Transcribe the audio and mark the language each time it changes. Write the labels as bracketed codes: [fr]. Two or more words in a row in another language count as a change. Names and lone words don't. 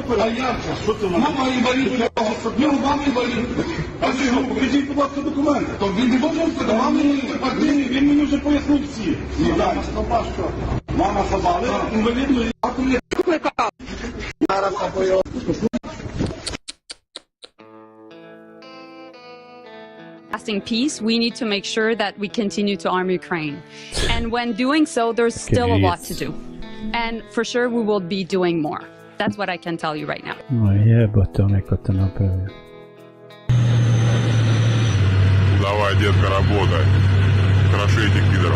[uk] А як же? Що це нам? Мама інвалід, мама інвалід. А що, покажіть, будь ласка, документи. То він не може сказати, мама інвалід. Він мені вже пояснив всі. Мама слаба, що? Мама слаба, але інвалідної. Зараз апою. [en] Lasting peace, we need to make sure that we continue to arm Ukraine. And when doing so, there's still a lot to do. And for sure, we will be doing more. That's what I can tell you right now. [sr] Ma jebote, neko te napravio. [ru] Давай, детка, работай. Кроши этих пидоров.